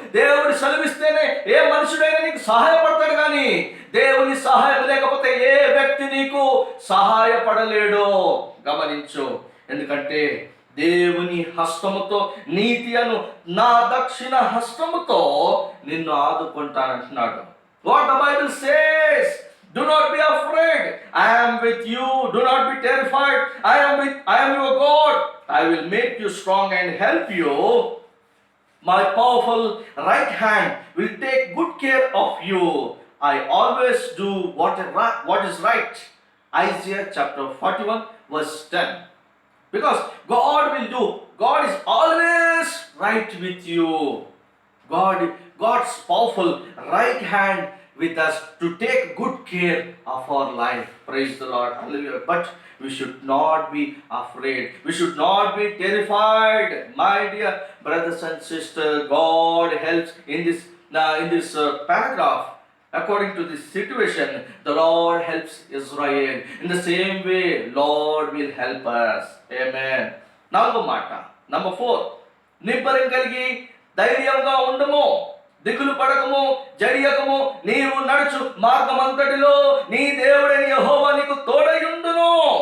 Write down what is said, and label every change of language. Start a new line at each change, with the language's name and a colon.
Telugu: దేవుడు సెలవిస్తేనే ఏ మనుషుడైనా నీకు సహాయపడతాడు, కానీ దేవుని సహాయం లేకపోతే ఏ వ్యక్తి నీకు సహాయపడలేడు. గమనించు. ఎందుకంటే దేవుని హస్తముతో, నీతి అను నా దక్షిణ హస్తముతో నిన్ను ఆదుకుంటానంటున్నాడు.
English: What the Bible says, do not be afraid, I am with you, do not be terrified, I am your God, I will make you strong and help you, my powerful right hand will take good care of you, I always do what is right. Isaiah chapter 41:10. Because God is always right with you. God's powerful right hand with us to take good care of our life. Praise the Lord. Hallelujah. But we should not be afraid. We should not be terrified. My dear brothers and sisters, God helps in this paragraph. According to this situation, the Lord helps Israel. In the same way, Lord will help us. Amen.
Telugu: నాలుగో మాట, number 4, నిబ్బరం కలిగి ధైర్యంగా ఉండము, దిగులు పడకము, జడియకము, నీవు నడుచు మార్గమంతటిలో నీ దేవుడైన యెహోవా నీకు తోడై ఉండును.